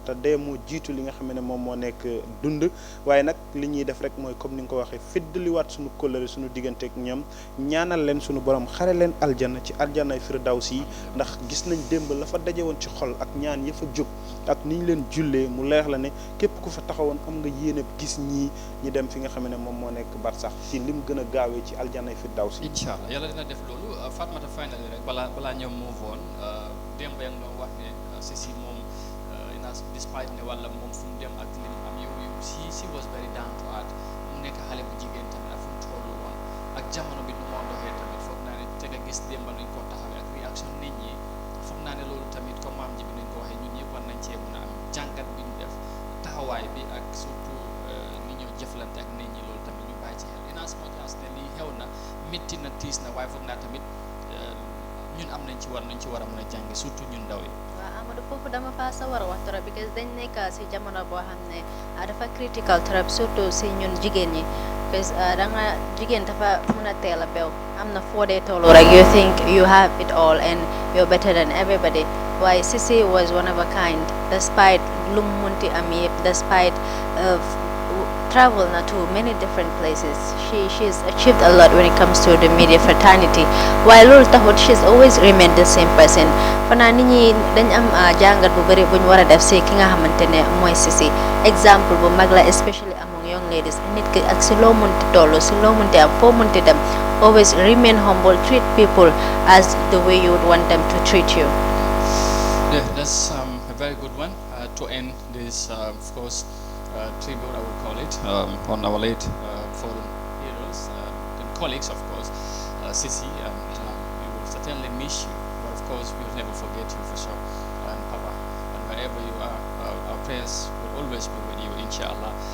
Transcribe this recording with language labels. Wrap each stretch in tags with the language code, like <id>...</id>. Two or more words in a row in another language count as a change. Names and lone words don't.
<wo>te dee moo jiitu li nga xam ne moom moo nekk dund waaye nag li ñuy def rek mooy comme ni nga ko waxee fiddaliwaat suñu kóllëre suñu digganteek ñoom ñaanal leen suñu borom xare leen aljana ci aljanay firdaws yi ndax gis nañ démb la fa daje woon ci xol ak ñaan ya fa jóg ak ni ñu leen jullee mu leer la ne képp ku fa taxawoon am nga yéene gis ñii ñi dem fi nga xam ne moom moo nekk barsax ci lim gën a gaawee ci aljanay firdaws yi.</wo> <ar>إن شاء الله</ar> <wo>yàlla dina def loolu Fatmata final rek balaa ñoom</wo> <en>move on</en> <wo>démb yaa ngi doon wax ne Sisi moom despite ne wala moom fu mu dem ak li mu am yow</wo> <en>she was very down to earth</en> <wo>mu nekk xale bu jigéen tamit ak fu mu tollu woon ak jamono bi nu moo doxee tamit foog naa ne te nga gis démb nuñ ko taxawee ak réaction nit ñi foog naa ne loolu tamit comme maam ji bi nuñ ko waxee ñun ñëpp war nañ cee mën a am jàngat bi ñu def taxawaay bi ak surtout ni ñoo jëflante ak nit ñi loolu tamit ñu bàyyi ci xel</wo> <en>in as much as</en> <wo>ne lii xew na métti na tiis na waaye foog naa tamit ñun am nañ ci war a mën a jàngi surtout ñun ndaw yi. waaw Amadou foofu dama faa sawar a wax trop because dañ nekk si jamono boo xam ne dafa critical trop surtout si ñun jigéen ñi because da nga jigéen dafa mun a teel a bew am na foo dee tollu rek</wo> <en>you think you have it all and you're better than everybody</en> <wo>waaye Sisi</wo> <en>was one of a kind</en> <wo>despite lu mu munti am yëpp despite travel na</wo> <en>to many different places she's achieved a lot when it comes to the media fraternity</en> <wo>while loolu taxut</wo> <en>she's always remained the same person</en> <wo>fanaa nit ñi dañ am jàngat bu bëri buñ war a def si ki nga xamante ne mooy Sisi exemple bu mag la</wo> <en>especially among young ladies</en> <wo>nit ki ak si loo munti tollu si loo munti am foo munti dem</wo> <en>always remain humble treat people as the way you would want them to treat you. Yeah, that's a very good one to end this of course tribute, I would call it, on our late fallen heroes and colleagues, of course, Sisi, and we will certainly miss you, but of course we will never forget you for sure, and Papa, and wherever you are, our prayers will always be with you, inshallah.</en>